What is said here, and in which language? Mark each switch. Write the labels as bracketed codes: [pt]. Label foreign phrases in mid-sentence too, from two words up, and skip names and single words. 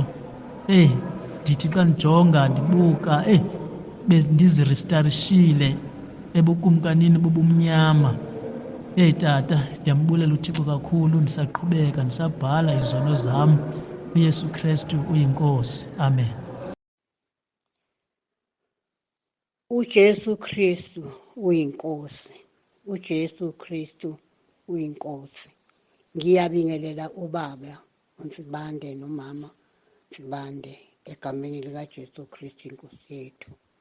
[xh] Ndithi xa ndijonga ndibuka, bendiziristarishile ebukumkanini bobumnyama. Tata, ndiyambulela uThixo kakhulu. Ndisaqhubeka ndisabhala izono zam. uYesu Kristu uyinkosi. Amen. [zu] uJesu Kristu uyinkosi. uJesu Kristu uyinkosi. Ngiyabingelela ubaba uNsibande nomama Nsibande egameni likaJesu Kristu inkosi yethu.